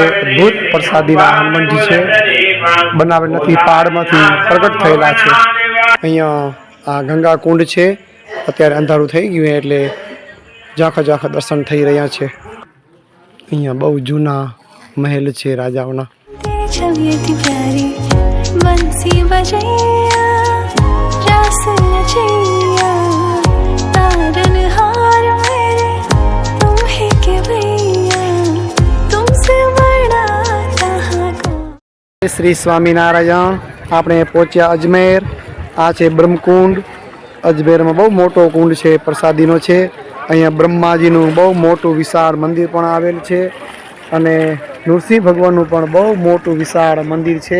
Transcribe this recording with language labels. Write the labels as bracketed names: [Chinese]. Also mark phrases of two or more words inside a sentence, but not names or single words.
[Gujarati] અદ્ભુત પ્રસાદીના હનુમાનજી છે, બનાવેલ નથી, પહાડમાંથી પ્રગટ થયેલા છે. અહીંયા આ ગંગા કુંડ છે. અત્યારે અંધારું થઈ ગયું એટલે ઝાંખા દર્શન થઈ રહ્યા છે. અહીંયા બહુ જૂના મહેલ છે રાજાઓના. [Hindi] छवियती प्यारी बंसी बजैया रास रचैया तारन हार मेरे तुम ही के भैया तुमसे बड़ा कहाँ को. [Gujarati] શ્રી સ્વામિનારાયણ. આપણે પહોંચ્યા અજમેર. આ છે બ્રહ્મકુંડ. અજમેરમાં બહુ મોટો કુંડ છે, પ્રસાદીનો છે. અહીંયા બ્રહ્માજીનું બહુ મોટું વિશાળ મંદિર પણ આવેલ છે અને નૃસિંહ ભગવાનનું પણ બહુ મોટું વિશાળ મંદિર છે.